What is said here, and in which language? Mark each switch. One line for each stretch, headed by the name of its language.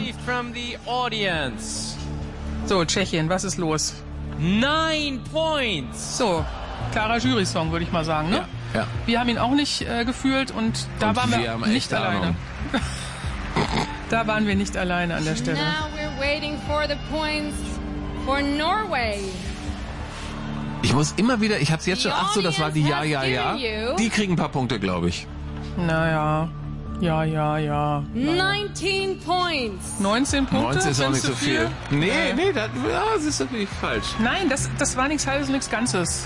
English: From the audience.
German: So, Tschechien, was ist los?
English: 9 points!
German: So, klarer Jury-Song, würde ich mal sagen, ne? Ja. Wir haben ihn auch nicht gefühlt und da und waren wir nicht Ahnung. Alleine. Da waren wir nicht alleine an der Stelle.
English: Now we're waiting for the points for Norway.
German: Ich muss immer wieder, ich hab's jetzt schon, ach so, das war die Ja. Die kriegen ein paar Punkte, glaube ich. Naja, ja.
English: 19 Points.
German: 19 Punkte? 19 ist auch nicht so viel. Nee, das ist natürlich falsch. Nein, das war nichts Halbes, nichts Ganzes.